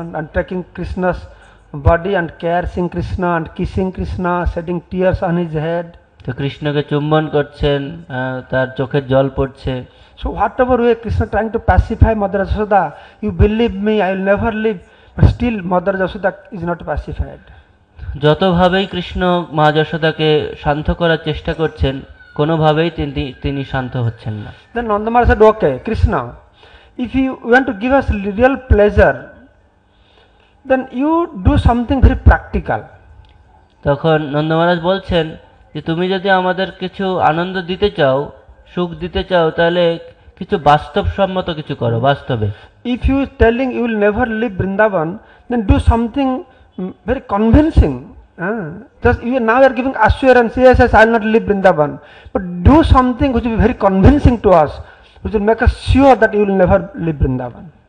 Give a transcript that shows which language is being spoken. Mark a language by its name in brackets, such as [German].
[English] and taking Krishna's body and caressing Krishna and kissing Krishna, shedding tears on his head. [Bangla] তো কৃষ্ণকে চুম্বন করছেন, তার চোখের জল পড়ছে। [English] So whatever way Krishna trying to pacify Mother Jashoda, you believe me, I will never leave, but still Mother Jashoda is not pacified. [Bangla] যতভাবেই Krishna মা যশোদাকে শান্ত করার চেষ্টা করছেন, কোনোভাবেই তিনি শান্ত হচ্ছেন না। [English] Then Nanda Maharaj said, okay, Krishna, if you want to give us real pleasure, then you do something very practical. [Bangla] তখন নন্দ মহারাজ বলছেন যে তুমি যদি আমাদের কিছু আনন্দ দিতে চাও, সুখ দিতে চাও, তাহলে কিছু বাস্তবসম্মত কিছু করো, বাস্তবে। [English] If you telling you will never leave Vrindavan, then do something very convincing. Just you now are giving assurance, yes, yes, I will not leave Vrindavan, but do something which will be very convincing to us, which will make us sure that you will never leave Vrindavan.